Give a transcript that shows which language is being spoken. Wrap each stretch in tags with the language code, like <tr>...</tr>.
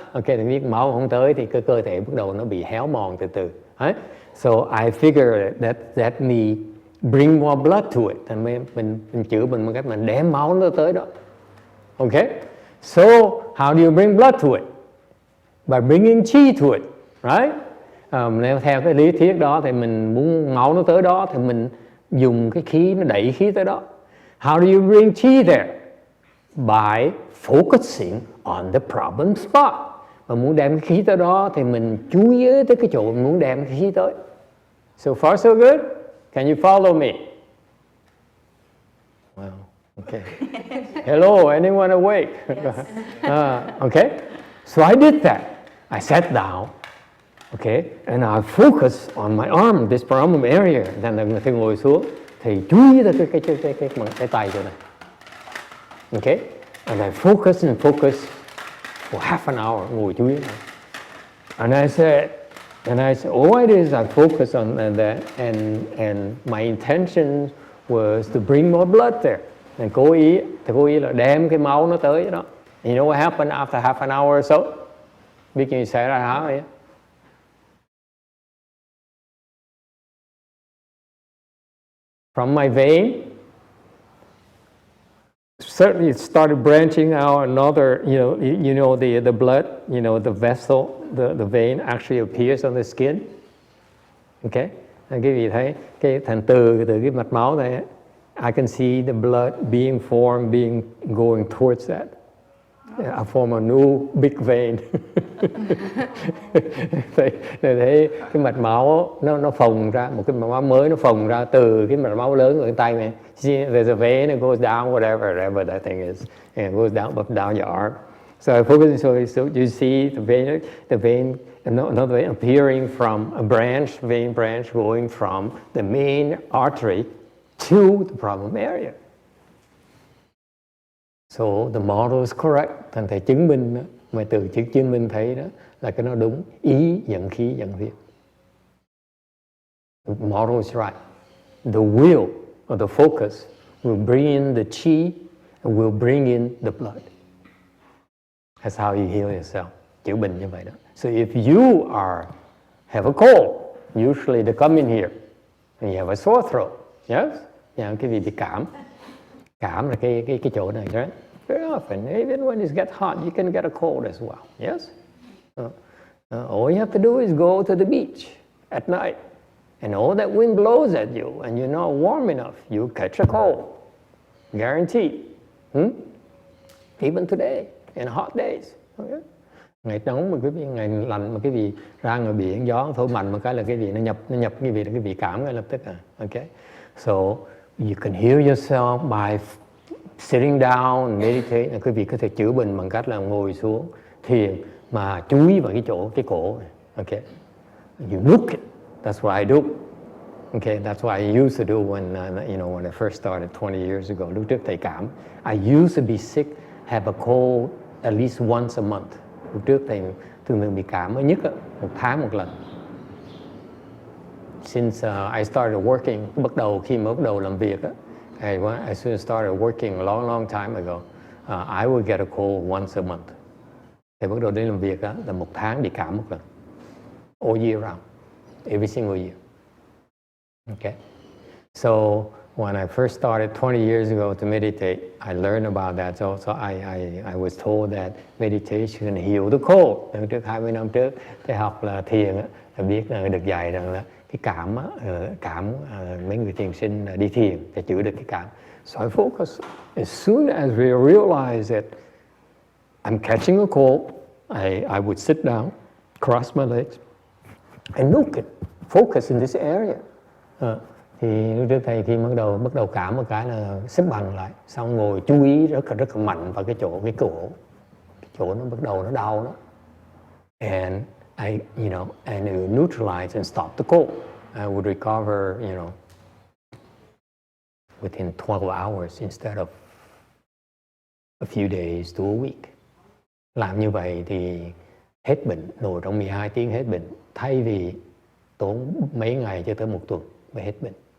<vi>Okay, thì biết máu không tới thì cái cơ thể bắt đầu nó bị héo mòn từ từ. Right?</vi> <en>So I figured that me bring more blood to it,</en> <vi>thành mình chữa mình bằng cách mình đem máu nó tới đó.</vi> <en>Okay? So how do you bring blood to it? By bringing chi to it, right?</en> <vi>Nếu theo cái lý thuyết đó thì mình muốn máu nó tới đó thì mình dùng cái khí, nó đẩy khí tới đó.</vi> <en>How do you bring chi there? By focusing on the problem spot.</en> <vi>Mà muốn đem cái khí tới đó thì mình chú ý tới cái chỗ mình muốn đem cái khí tới.</vi> <en>So far so good? Can you follow me? Well, okay. Hello, anyone awake? Yes. Okay. So I did that. I sat down. Okay, and I focus on my arm, this problem area.</en> <vi>Then tôi ngồi xuống thì chú ý tới cái tay chỗ này.</vi> <en>Okay, and I focus for half an hour,</en> <vi>ngồi chú ý.</vi> <en>And I said, all I did is I focused on that, and my intention was to bring more blood there.</en> <vi>And cố ý là đem cái máu nó tới đó.</vi> <en>You know what happened after half an hour or so?</en> <vi>Biết gì xảy ra hả vậy?</vi> <en>From my vein, certainly it started branching out another, you know the blood, the vessel, the vein actually appears on the skin. Okay,</en> <vi>quý vị thấy cái thành từ cái mạch máu này,</vi> <en>I can see the blood being formed, going towards that. I form a new big vein.</en> <vi>Thì thấy cái mạch máu nó phồng ra, một cái mạch máu mới nó phồng ra từ cái mạch máu lớn ở cái tay này.</vi> <en>There's a vein that goes down, whatever that thing is, and it goes down up down your arm. So I focus. So you see the vein, another vein appearing from a vein branch going from the main artery to the problem area. So the model is correct.</en> <vi>Thành thầy chứng minh đó, mà từ chữ chứng minh thấy đó là cái nó đúng. Ý dẫn khí dẫn huyết.</vi> <en>The model is right. The will or the focus will bring in the chi and will bring in the blood. That's how you heal yourself.</en> <vi>Chữa bệnh như vậy đó.</vi> <en>So if you have a cold, usually they come in here and you have a sore throat. Yes?</en> <vi>Cái gì bị cảm. Cảm là cái chỗ này,</vi> <en>right? Very often, even when it gets hot, you can get a cold as well. Yes? All you have to do is go to the beach at night, and all that wind blows at you, and you're not warm enough, you catch a cold. Guaranteed. Even today, in hot days. Okay?</en> <vi>Ngày nóng mà quý vị, ngày lạnh mà cái gì ra ngoài biển gió thổi mạnh một cái là cái gì nó nhập cái gì là cái vị cảm ngay lập tức à.</vi> <en>Okay? So you can heal yourself by sitting down and meditate.</en> <vi>Quý vị có thể chữa bệnh bằng cách là ngồi xuống thiền mà chú ý vào cái cổ này.</vi> <en>Okay? You look it. That's what I do. Okay, that's what I used to do when I first started 20 years ago.</en> <vi>Lúc trước thầy cảm,</vi> <en>I used to be sick, have a cold at least once a month.</en> <vi>Lúc trước thầy thường bị cảm ở nhất một tháng một lần.</vi> <en>Since I started working,</en> <vi>khi mà bắt đầu làm việc</vi> <en>I soon started working a long time ago. I would get a cold once a month.</en> <vi>Thì bắt đầu đi làm việc là một tháng bị cảm một lần.</vi> <en>All year round, every single year. Okay. So when I first started 20 years ago to meditate, I learned about that. So I was told that meditation heal the cold.</en> <vi>Trước 20 năm trước, thầy học là thiền là biết là được dạy rằng là cái cảm mấy người thiền sinh đi thiền để chữa được cái cảm.</vi> <en>So I focus. As soon as we realize that I'm catching a cold, I would sit down, cross my legs, and look it, focus in this area.</en> <vi>Thì lúc trước thầy khi bắt đầu cảm một cái là xếp bằng lại, xong ngồi chú ý rất là mạnh vào cái cổ, cái chỗ nó bắt đầu nó đau đó.</vi> <en>And and it would neutralize and stop the cold. I would recover, within 12 hours instead of a few days to a week.</en> <vi>Làm như vậy thì hết bệnh, nổi trong 12 tiếng hết bệnh, thay vì tốn mấy ngày cho tới một tuần mới hết bệnh.</vi>